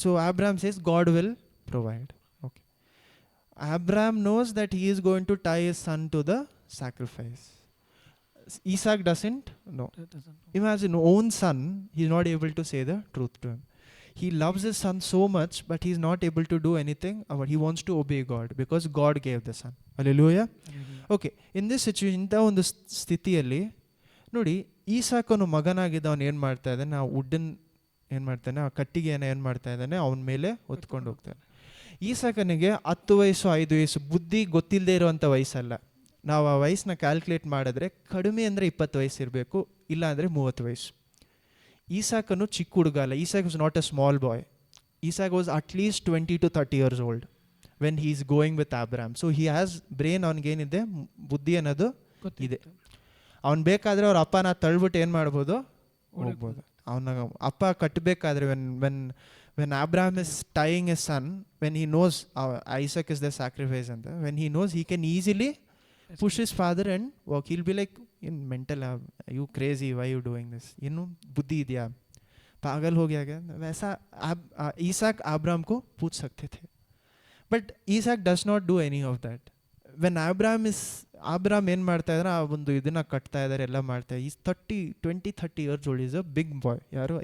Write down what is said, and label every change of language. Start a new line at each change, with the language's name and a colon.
English: So Abraham says, God will provide. Okay. Abraham knows that he is going to tie his son to the sacrifice. Isaac doesn't know. Imagine, own son, he's not able to say the truth to him. He loves his son so much, but he's not able to do anything. He wants to obey God because God gave the son. Hallelujah. Okay, in this situation,
Kannada: ಇಂಥ ಒಂದು ಸ್ಥಿತಿಯಲ್ಲಿ ನೋಡಿ, ಈಸಾಕನು ಮಗನಾಗಿದ್ದವನು ಏನು ಮಾಡ್ತಾ ಇದ್ದಾನೆ, ಆ ವುಡ್ಡನ್ ಏನು ಮಾಡ್ತಾನೆ, ಆ ಕಟ್ಟಿಗೆಯನ್ನು ಏನು ಮಾಡ್ತಾ ಇದ್ದಾನೆ, ಅವನ ಮೇಲೆ ಹೊತ್ಕೊಂಡು ಹೋಗ್ತಾನೆ. ಈಸಾಕನಿಗೆ 10 ವಯಸ್ಸು 5 ವಯಸ್ಸು ಬುದ್ಧಿ ಗೊತ್ತಿಲ್ಲದೆ ಇರುವಂಥ ವಯಸ್ಸಲ್ಲ. ನಾವು ಆ ವಯಸ್ಸನ್ನ ಕ್ಯಾಲ್ಕುಲೇಟ್ ಮಾಡಿದ್ರೆ ಕಡಿಮೆ ಅಂದರೆ 20 ವಯಸ್ಸು ಇರಬೇಕು, ಇಲ್ಲ ಅಂದರೆ 30 ವಯಸ್ಸು. ಈಸಾಕನು ಚಿಕ್ಕ ಹುಡುಗ ಅಲ್ಲ.
English: Isaac was not a small boy. Isaac was at least 20 to 30 years old when he is going with Abram. So he has brain,
Kannada: ಅವನಿಗೇನಿದೆ, ಬುದ್ಧಿ ಅನ್ನೋದು ಇದೆ. ಅವ್ನು ಬೇಕಾದರೆ ಅವ್ರ ಅಪ್ಪನ ತಳ್ಬಿಟ್ಟು ಏನು ಮಾಡ್ಬೋದು, ಹೋಗ್ಬೋದು. ಅವನ ಅಪ್ಪ ಕಟ್ಟಬೇಕಾದ್ರೆ
English: when Abraham is tying his son, when he knows Isaac is the sacrifice ಅಂತ, when he knows, he can easily push his father and walk. He'll be like, in mental, you crazy, why you doing this?
Kannada: ಏನು ಬುದ್ಧಿ ಇದೆಯಾ,
Hindi: पागल हो गया क्या? वैसा Isak Abram को पूछ सकते थे,
English: But Isaac does not do any of that.
Kannada: When ಅಬ್ರಾಮ್ ಏನು ಮಾಡ್ತಾ ಇದ್ದಾರೆ, ಆ ಒಂದು ಇದನ್ನು ಕಟ್ತಾ ಇದ್ದಾರೆ, ಎಲ್ಲ ಮಾಡ್ತಾ ಇದ್ದಾರೆ.
English: Is 20-30 years old. Is a big boy.
Kannada: ಯಾರು?